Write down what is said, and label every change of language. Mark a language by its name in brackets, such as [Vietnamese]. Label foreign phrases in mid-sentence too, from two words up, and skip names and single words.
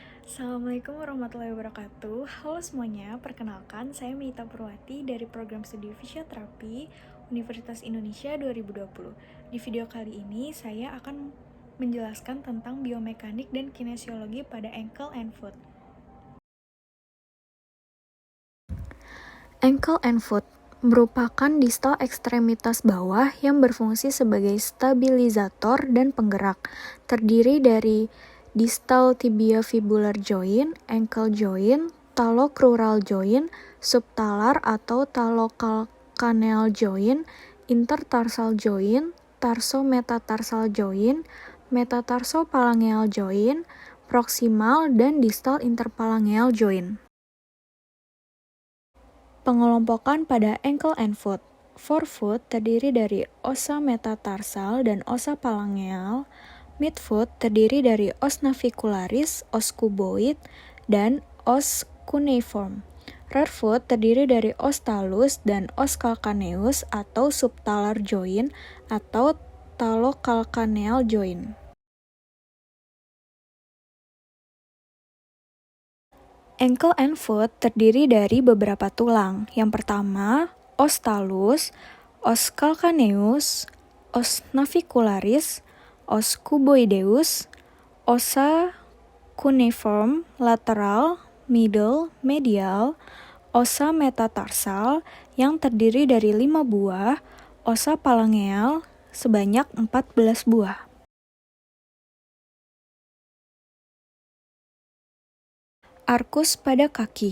[Arabic] السلام عليكم ورحمة الله وبركاته. [Indonesian] Halo semuanya, perkenalkan saya Mita Purwati dari program studi fisioterapi Universitas Indonesia 2020. Di video kali ini saya akan menjelaskan tentang biomekanik dan kinesiologi pada [English] ankle and foot. Ankle and foot [Indonesian] merupakan distal ekstremitas bawah yang berfungsi sebagai stabilisator dan penggerak. Terdiri dari [English] distal tibiofibular joint, ankle joint, talocrural joint, subtalar atau talocalcaneal joint, intertarsal joint, tarsometatarsal joint, metatarsophalangeal joint, proximal dan distal interphalangeal joint. [Indonesian] Pengelompokan pada [English] ankle and foot. [Indonesian] Forefoot terdiri dari osa metatarsal dan osa phalangeal. Midfoot terdiri dari os navicularis, os cuboid, dan os cuneiform. Rearfoot terdiri dari os talus dan os calcaneus atau [English] subtalar joint [Indonesian] atau [English] talocalcaneal joint. Ankle and foot [Indonesian] terdiri dari beberapa tulang. Yang pertama, os talus, os calcaneus, os navicularis, os cuboideus, osa cuneiform, lateral, middle, medial, osa metatarsal yang terdiri dari 5 buah, osa phalangeal sebanyak 14 buah. Arkus pada kaki.